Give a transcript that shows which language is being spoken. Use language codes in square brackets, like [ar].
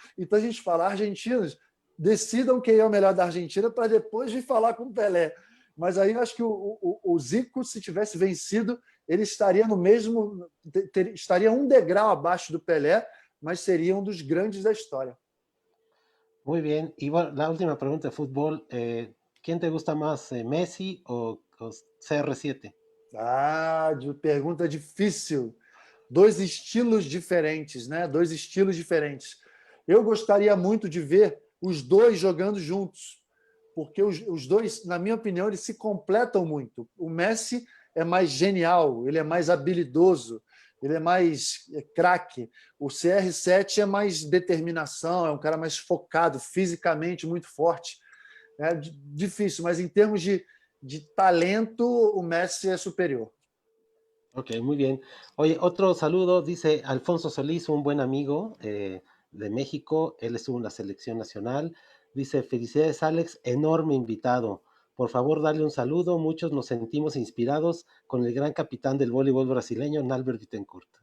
[pt] Então a gente fala, argentinos, decidam quem é o melhor da Argentina para depois vir falar com o Pelé. Mas aí eu acho que o Zico, se tivesse vencido, ele estaria no mesmo, estaria um degrau abaixo do Pelé, mas seria um dos grandes da história. [es] Muy bien. Y bueno, la última pregunta de fútbol, ¿quién te gusta más, Messi o CR7? [pt] Pergunta difícil. Dois estilos diferentes, né? Dois estilos diferentes. Eu gostaria muito de ver os dois jogando juntos, porque os dois, na minha opinião, eles se completam muito. O Messi é mais genial, ele é mais habilidoso, ele é mais craque. O CR7 é mais determinação, é um cara mais focado, fisicamente muito forte. É difícil, mas em termos de talento, o Messi é superior. [es] Ok, muy bien. Oye, otro saludo, dice Alfonso Solís, un buen amigo de México, él estuvo en la selección nacional. Dice, felicidades Alex, enorme invitado. Por favor, dale un saludo. Muchos nos sentimos inspirados con el gran capitán del voleibol brasileño, Nalbert Bittencourt.